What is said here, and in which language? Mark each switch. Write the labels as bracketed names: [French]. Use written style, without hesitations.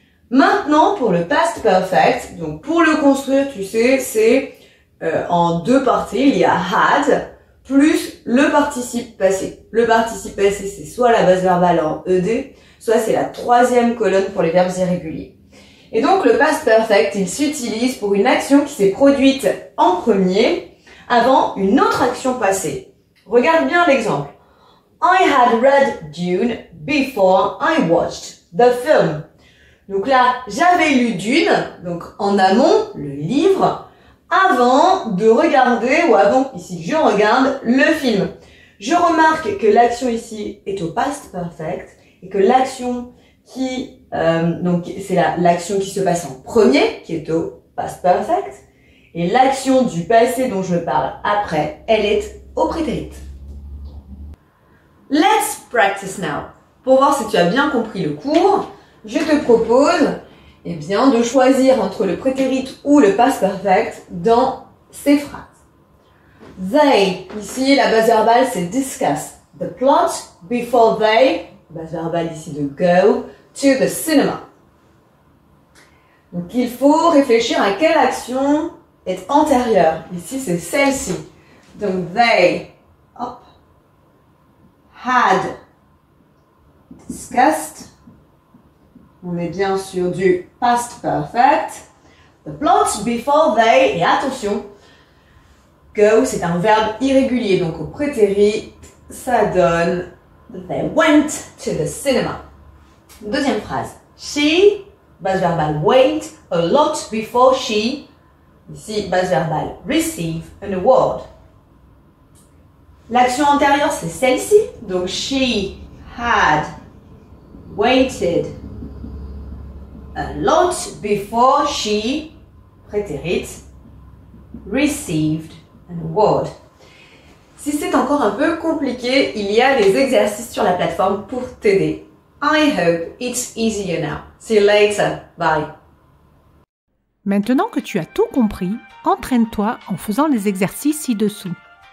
[French] Maintenant, pour le past perfect, donc pour le construire, tu sais, c'est en deux parties. Il y a had plus le participe passé. Le participe passé, c'est soit la base verbale en ed, soit c'est la troisième colonne pour les verbes irréguliers. Et donc, le past perfect, il s'utilise pour une action qui s'est produite en premier avant une autre action passée. Regarde bien l'exemple. [English] I had read Dune before I watched the film. [French] Donc là, j'avais lu Dune, donc en amont, le livre, avant de regarder, ou avant, ici, je regarde le film. Je remarque que l'action ici est au past perfect et que l'action qui, donc c'est l'action qui se passe en premier, qui est au past perfect, et l'action du passé dont je parle après, elle est au prétérit. [English] Let's practice now. [French] Pour voir si tu as bien compris le cours, je te propose, eh bien, de choisir entre le prétérit ou le past perfect dans ces phrases. [English] They, [French] ici, la base verbale, c'est [English] discuss the plot before they, [French] base verbale ici de [English] go, to the cinema. [French] Donc, il faut réfléchir à quelle action est antérieure. Ici, c'est celle-ci. [English] Donc, they, hop, had discussed. [French] On est bien sur du past perfect. [English] The plot before they, [French] et attention, [English] go, [French] c'est un verbe irrégulier. Donc, au prétérit, ça donne [English] they went to the cinema. [French] Deuxième phrase. [English] She, [French] base verbale [English] wait, a lot before she, [French] ici, base verbale [English] receive an award. [French] L'action antérieure, c'est celle-ci. [English] Donc, she had waited a lot before she, prétérit, received an award. [French] Si c'est encore un peu compliqué, il y a des exercices sur la plateforme pour t'aider. [English] I hope it's easier now. See you later. Bye. [French] Maintenant que tu as tout compris, entraîne-toi en faisant les exercices ci-dessous.